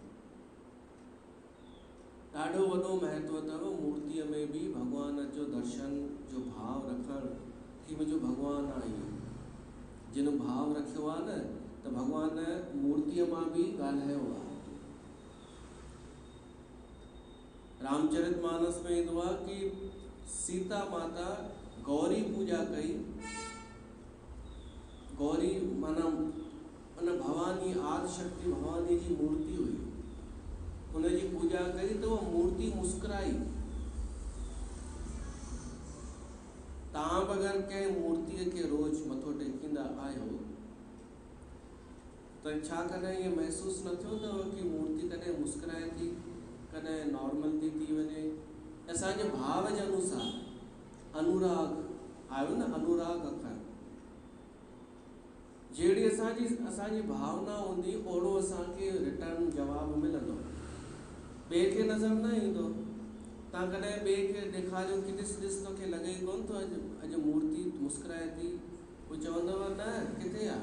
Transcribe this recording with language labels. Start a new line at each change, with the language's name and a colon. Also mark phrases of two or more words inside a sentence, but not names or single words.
Sindhi: ॾाढो वॾो महत्व अथव मूर्तिअ में बि भगवान जो दर्शन जो भाव रखणु, कि मुंहिंजो भगवान आहे। जिन भाव रखियो आहे न, त भगवान मूर्तिअ मां बि ॻाल्हायो आहे। रामचरितमानस में ईंदो आहे कि सीता माता गौरी पूजा कई। गौरी माना उन भवानी आदिशक्ति भवानी जी मूर्ति हुई, उनजी पूजा कई
Hindi: तो वो मूर्ति मुस्कुराई।
Sindhi: तव्हां अगरि कंहिं मूर्तिअ खे रोज़ मथो टेकींदा आहियो त छा कॾहिं इहो महसूसु न थियो अथव कि मूर्ति कॾहिं मुस्कुराए थी, कॾहिं नॉर्मल थी वञे? असांजे भाव जे अनुसार अनुराग आयो न, अनुराग अखर, जहिड़ी असांजी भावना हूंदी ओड़ो असांखे रिटर्न जवाबु मिलंदो, ॿिए खे नज़र न ईंदो। तव्हां कॾहिं ॿिए खे ॾेखारियो कि ॾिस तोखे लॻे कोन थो अॼु मूर्ति मुस्कुराए थी, हू चवंदव न किथे आहे।